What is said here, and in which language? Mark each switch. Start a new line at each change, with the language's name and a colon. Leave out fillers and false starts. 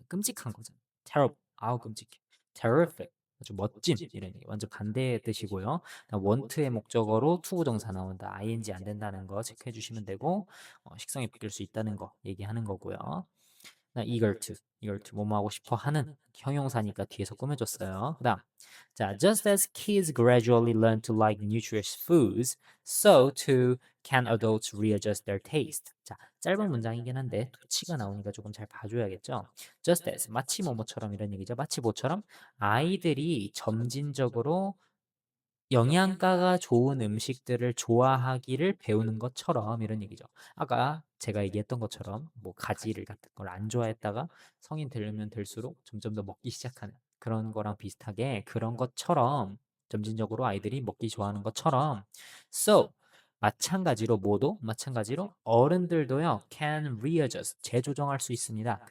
Korean: 끔찍한 거잖아요. terrible. 아우 끔찍해. terrific. 아주 멋진 이런 얘기. 완전 반대의 뜻이고요. want의 목적어로 투부정사 나온다. ing 안 된다는 거 체크해 주시면 되고 식성이 바뀔 수 있다는 거 얘기하는 거고요. eager to 뭐뭐 하고 싶어 하는 형용사니까 뒤에서 꾸며줬어요. 그다음 자,
English: just as kids gradually learn to like nutritious foods, so too can adults readjust their taste.
Korean: 자, 짧은 문장이긴 한데 도치가 나오니까 조금 잘 봐줘야겠죠. just as 마치 뭐뭐처럼 이런 얘기죠. 마치 뭐처럼 아이들이 점진적으로 영양가가 좋은 음식들을 좋아하기를 배우는 것처럼 이런 얘기죠. 아까 제가 얘기했던 것처럼 뭐 가지를 같은 걸 안 좋아했다가 성인 되면 될수록 점점 더 먹기 시작하는 그런 거랑 비슷하게 그런 것처럼 점진적으로 아이들이 먹기 좋아하는 것처럼 so 마찬가지로 모두 마찬가지로 어른들도요
English: can readjust
Korean: 재조정할 수 있습니다.